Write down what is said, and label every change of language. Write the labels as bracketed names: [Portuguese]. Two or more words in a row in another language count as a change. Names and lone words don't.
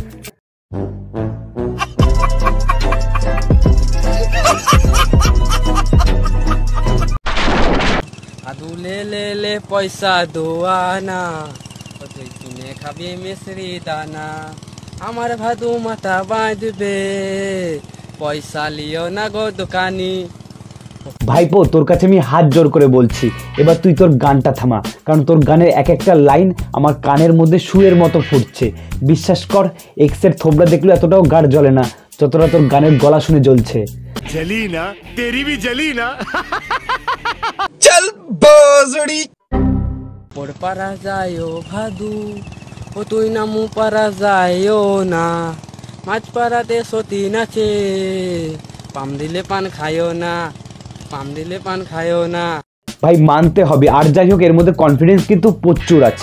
[Bangla] আদু লে লে লে পয়সা দোয়ানা, তুই কিনে খাবি মিশ্রি দানা, আমার ভাদু মাথা বাঁধবে, পয়সা লিও না গো দোকানি। ভাইপো তোর কাছে আমি হাত জোর করে বলছি, এবার তুই তোর গানটা থামা, কারণ তোর গানের এক একটা লাইন আমার কানের মধ্যে সুরের মতো ফুটছে। বিশ্বাস কর, এক্সের থোবড়া দেখলে এতটাও গাড় জ্বলে না যতটা তোর গানের গলা শুনে জ্বলছে। [Hindi] जली ना तेरी भी जली ना। चल बोजड़ी। [Bangla] পর পারা যায় ও ভাদু, ও তুই না মু পারা যায় না, মাছ পাড়াতে সতী নাচে, পাম দিলে পান খায়ও না, পাম দিলে পান খায়ও না। ভাই মানতে হবে, আর যাই হোক এর মধ্যে কনফিডেন্স কিন্তু প্রচুর আছে।